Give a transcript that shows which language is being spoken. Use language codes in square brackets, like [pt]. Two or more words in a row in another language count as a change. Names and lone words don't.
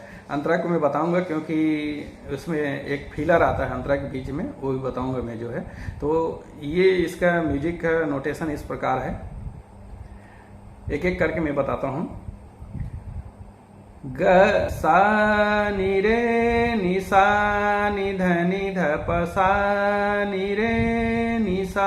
[hi] अंतरा को मैं बताऊंगा क्योंकि उसमें एक फीलर आता है अंतरा के बीच में, वो भी बताऊंगा मैं जो है। तो ये इसका म्यूजिक का नोटेशन इस प्रकार है, एक एक करके मैं बताता हूँ। ग सा नि रे नि सा नि ध नि ध प सा नि रे नि सा।